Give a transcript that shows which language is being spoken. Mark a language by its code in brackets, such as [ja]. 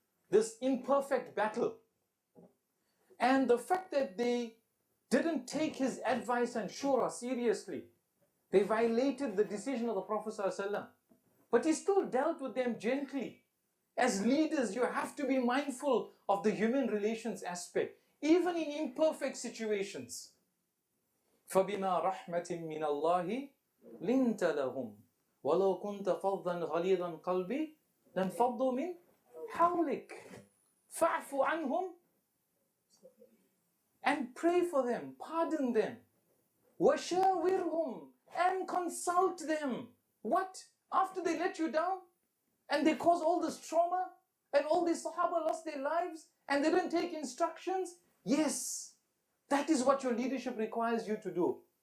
[en] This imperfect battle. And the fact that they didn't take his advice and shura seriously, they violated the decision of the Prophet ﷺ. But he still dealt with them gently. As leaders, you have to be mindful of the human relations aspect, even in imperfect situations. [ar] فَبِمَا رَحْمَةٍ مِّنَ اللَّهِ لِنْتَ لَهُمْ وَلَوْ كُنْتَ فَضًّا غَلِيظَ الْقَلْبِ لَانْفَضُّوا مِنْ حَوْلِكَ فَاعْفُ عَنْهُمْ, [en] and pray for them, pardon them. وَشَاوِرْهُمْ, and consult them. What? After they let you down and they cause all this trauma and all these Sahaba lost their lives and they didn't take instructions? Yes, that is what your leadership requires you to do.